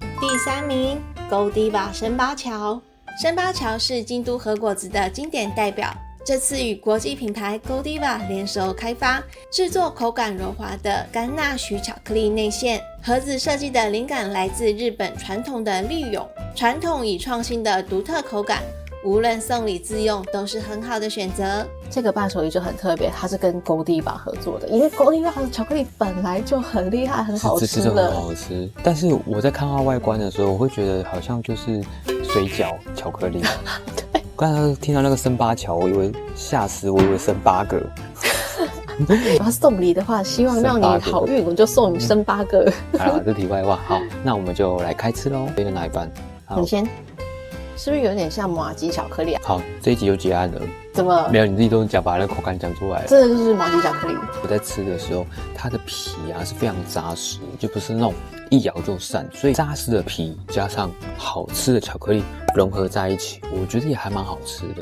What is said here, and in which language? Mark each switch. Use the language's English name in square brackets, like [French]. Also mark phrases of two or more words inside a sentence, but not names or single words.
[Chinese] 第3名，Godiva 生八橋。生八橋是京都和果子的經典代表，這次與國際品牌 Godiva 聯手開發，製作口感柔滑的甘納許巧克力內餡。盒子設計的靈感來自日本傳統的綠詠，傳統與創新的獨特口感，無論送禮自用都是很好的選擇。這個伴手禮就很特別，它是跟 Godiva 合作的，因為 Godiva 的巧克力本來就很厲害，很好吃的，很好吃。但是我在看它外觀的時候，我會覺得好像就是水餃巧克力。對，剛才聽到那個生八橋，我以為嚇死，我以為生8個。然後送禮的話，希望讓你好運，我就送你生8個。好啦，這題外話，好，那我們就來開吃嘍。這個哪一半？你先。是不是有點像麻糬巧克力啊？好，這一集就結案了。怎麼？沒有，你自己都講把那個口感講出來了。這個就是麻糬巧克力。我在吃的時候，它的皮啊是非常扎實，就不是那種一咬就散，所以扎實的皮加上好吃的巧克力融合在一起，我覺得也還蠻好吃的。